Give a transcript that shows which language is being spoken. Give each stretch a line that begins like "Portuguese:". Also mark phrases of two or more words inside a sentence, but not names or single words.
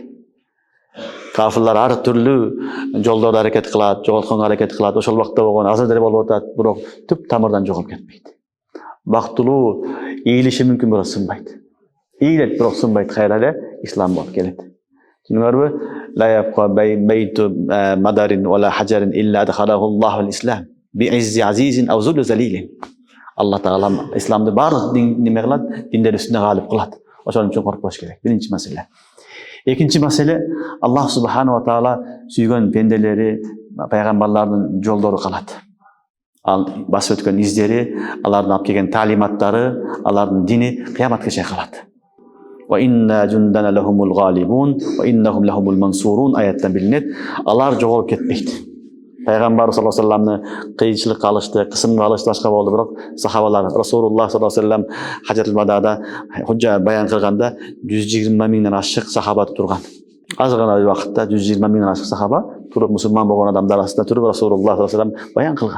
Kyrgyz: Кафирлар ар түрлүү жолдордо аракет кылат, жоголтконго аракет кылат. Ошол убакта болгон азыр деле болуп атат, бирок түп тамырдан жоголуп кетпейт. Бактылуу ийилиши мүмкүн бирок сынбайт. Ийилет бирок сынбайт, кайра эле ислам болуп келет. Түшүнүңөрбү?
Arabic: لا يبقى بيت مدر ولا حجر إلا أدخله الله الإسلام بعز عزيز أو ذل ذليل.
Kyrgyz: Алла Таала исламды барлык неме кылат, диндер үстүнө галип кылат. Ошон үчүн коркпош керек. Биринчи маселе. Экинчи маселе,
Arabic: الله سبحانه وتعالى
Kyrgyz: сүйгөн пенделери, пайгамбарлардын жолдору калат. Ал басып өткөн издери, алардын алып келген таалиматтары, алардын дини кыяматка чейин калат.
Arabic: وإن جندنا لهم الغالبون وإنهم لهم المنصورون
Kyrgyz: аяттан билинет. Алар жоголуп кетпейт. Пайгамбар
Arabic: صلى الله عليه وسلم
Kyrgyz: кыйынчылыкка алышты, кысымга алышты, башка болду, бирок сахабалар
Arabic: رسول الله صلى الله عليه وسلم
Kyrgyz: хажатул вадада худжа баян кылганда 120 миңден ашык сахаба турган. Аз гана убакытта 120 миңден ашык сахаба туруп, мусулман болгон адамдар арасында туруп
Arabic: رسول الله صلى الله عليه وسلم
Kyrgyz: баян кылган.